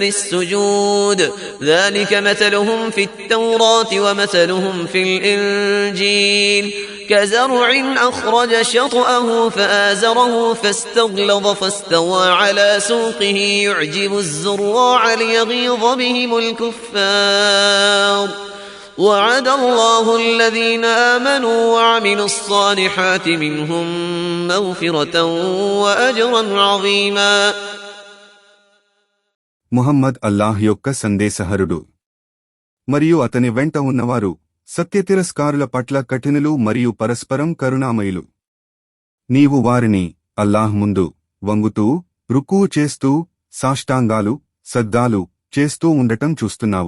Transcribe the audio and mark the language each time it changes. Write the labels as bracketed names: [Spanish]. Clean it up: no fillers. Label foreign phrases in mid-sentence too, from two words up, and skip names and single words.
[Arabic] السجود ذلك مثلهم في التوراة ومثلهم في الإنجيل كزرع أخرج شطأه فآزره فاستغلظ فاستوى على سوقه يعجب الزراع ليغيظ بهم الكفار وعد الله الذين آمنوا وعملوا الصالحات منهم مغفرة وأجرا عظيما. [Telugu] ముహమ్మద్ అల్లాహ్ యొక్క సందేశహరుడు మరియు అతని వెంట ఉన్నవారు సత్యతిరస్కారుల పట్ల కఠినులు మరియు పరస్పరం కరుణామయులు. నీవు వారిని అల్లాహ్ ముందు వంగుతూ రుకూ చేస్తూ సాష్టాంగాలు సద్దాలు చేస్తూ ఉండటం చూస్తున్నావు.